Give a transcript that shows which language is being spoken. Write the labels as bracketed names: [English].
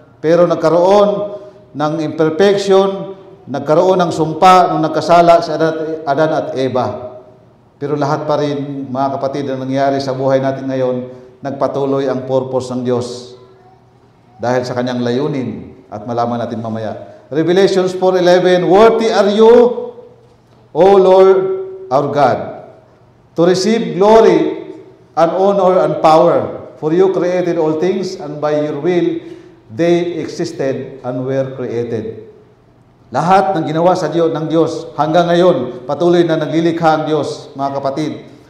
[Filipino] Pero nagkaroon ng imperfection, nagkaroon ng sumpa nung nagkasala si Adan at Eva. Pero lahat pa rin, mga kapatid, na nangyari sa buhay natin ngayon, nagpatuloy ang purpose ng Diyos. Dahil sa kanyang layunin, at malaman natin mamaya. [English] Revelations 4:11, Worthy are you, O Lord our God, to receive glory and honor and power, for you created all things, and by your will they existed and were created. [Filipino] Lahat ng ginawa sa Diyos ng Diyos hanggang ngayon, patuloy na naglilikha ang Diyos, mga kapatid.